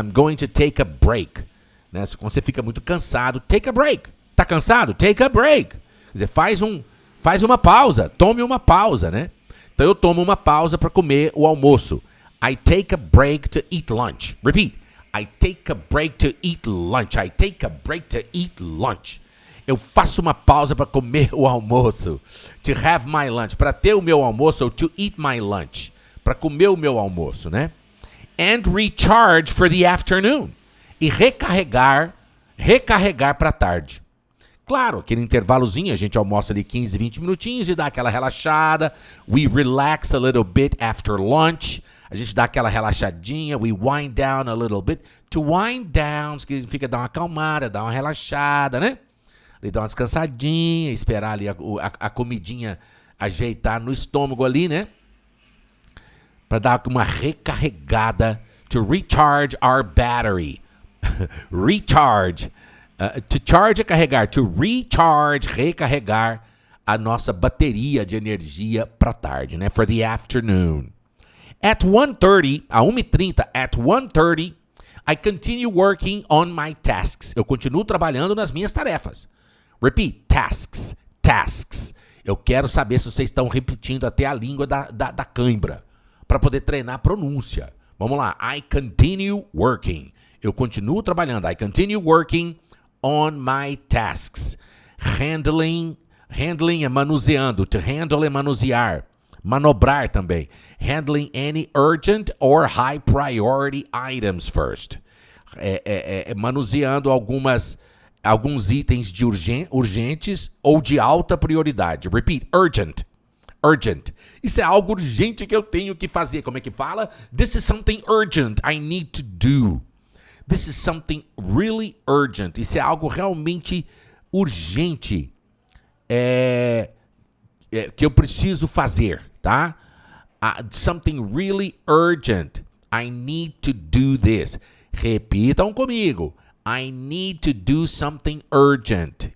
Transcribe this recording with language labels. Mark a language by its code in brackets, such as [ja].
[en] I'm going to take a break. Né? [pt] Quando você fica muito cansado, [en] take a break. [pt] Tá cansado? [en] Take a break. [pt] Quer dizer, faz uma pausa. Tome uma pausa, né? Então eu tomo uma pausa para comer o almoço. [en] I take a break to eat lunch. Repeat. I take a break to eat lunch. I take a break to eat lunch. [pt] Eu faço uma pausa para comer o almoço. [en] To have my lunch. [pt] Para ter o meu almoço, ou [en] to eat my lunch. [pt] Para comer o meu almoço, né? [en] And recharge for the afternoon. [pt] E recarregar para a tarde. Claro, aquele intervalozinho, a gente almoça ali 15, 20 minutinhos e dá aquela relaxada. [en] We relax a little bit after lunch. [pt] A gente dá aquela relaxadinha. [en] We wind down a little bit. [pt] To wind down significa dar uma acalmada, dar uma relaxada, né? Ele dá uma descansadinha, esperar ali a comidinha ajeitar no estômago ali, né? Para dar uma recarregada. [en] To recharge our battery. [pt] Recharge. To charge é carregar. To recharge, recarregar a nossa bateria de energia para tarde, né? [en] For the afternoon. At 1:30, a 1h30, at 1:30, I continue working on my tasks. [pt] Eu continuo trabalhando nas minhas tarefas. Repeat, tasks. Eu quero saber se vocês estão repetindo até a língua da cãibra, para poder treinar a pronúncia. Vamos lá. [en] I continue working. [pt] Eu continuo trabalhando. [en] I continue working on my tasks. [pt] Handling é manuseando. To handle é manusear. Manobrar também. [en] Handling any urgent or high priority items first. [pt] Manuseando alguns itens de urgentes ou de alta prioridade. Repeat, urgent. Isso é algo urgente que eu tenho que fazer. Como é que fala? [en] This is something urgent I need to do. This is something really urgent. [pt] Isso é algo realmente urgente que eu preciso fazer, tá? [en] Something really urgent. I need to do this. [pt] Repitam comigo. [en] I need to do something urgent.